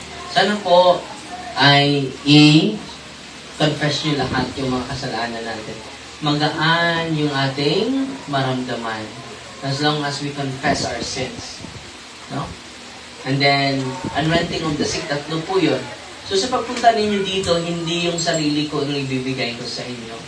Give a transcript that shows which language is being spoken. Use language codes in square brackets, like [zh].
[tl] Sana po ay i-confess nyo lahat yung mga kasalanan natin. Magaan yung ating maramdaman [en] as long as we confess our sins. No? And then, anointing of the sick, 3 [tl] po yun. So sa pagpunta ninyo dito, hindi yung sarili ko ang ibibigay ko sa inyo.